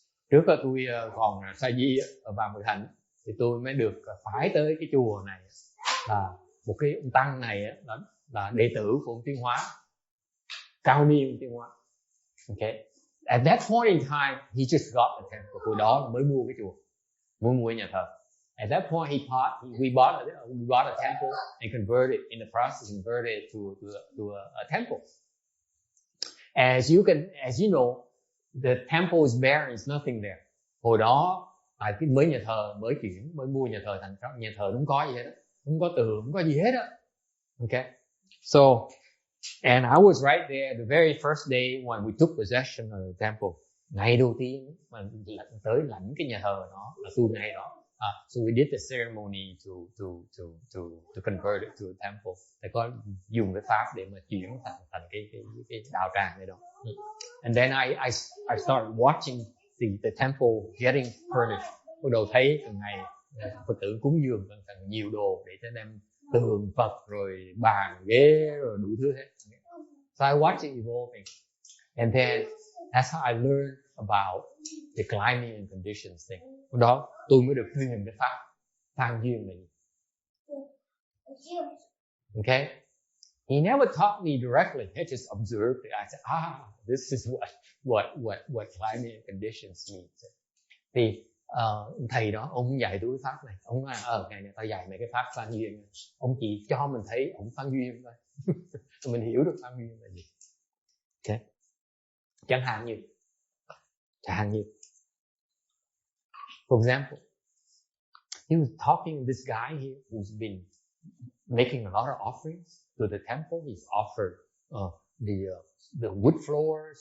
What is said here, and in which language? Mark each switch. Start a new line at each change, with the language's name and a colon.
Vietnamese: Trước là tôi còn sa di ở Vạn Thành thì tôi mới được phải tới cái chùa này, là một cái ông tăng này là đệ tử của ông Tiến Hóa, cao niên ông Tiến Hóa. Okay.
English: At that point in time, he just got the temple.
Vietnamese: Hồi đó mới mua cái chùa, mới mua nhà thờ.
English: At that point, we bought a temple and converted it to a temple. As you know, the temple is bare, there's nothing there.
Vietnamese: Hồi đó mới nhà thờ, mới mua nhà thờ thành nhà thờ không có gì hết, không có tường, không có gì hết á.
English: Okay, so and I was right there the very first day when we took possession of the temple.
Vietnamese: Ngày đầu tiên mà tới lãnh cái nhà thờ đó là tôi ngay đó.
English: So we did the ceremony to convert it to a temple.
Vietnamese: Thầy có dùng cái pháp để mà chuyển thành cái đạo tràng này đó.
English: And then I started watching the temple getting furnished.
Vietnamese: Bắt đầu thấy từng ngày Phật tử cúng dường càng nhiều đồ để cho đem tường Phật rồi bàn ghế rồi đủ thứ hết.
English: So I watched it evolving, and then that's how I learned about the climbing and conditions thing.
Vietnamese: Lúc đó tôi mới được truyền cái pháp than duyên này.
English: Okay, he never taught me directly. He just observed it. I said, this is what climbing and conditions means.
Vietnamese: Thì thầy đó ông dạy tôi cái pháp này. Ông nói ngày này tao dạy mày cái pháp than duyên. Ông chỉ cho mình thấy ông than duyên thôi. Mình hiểu được than duyên là gì. Okay. Chẳng hạn như
English: for example, he was talking to this guy here who's been making a lot of offerings to the temple. He's offered the wood floors.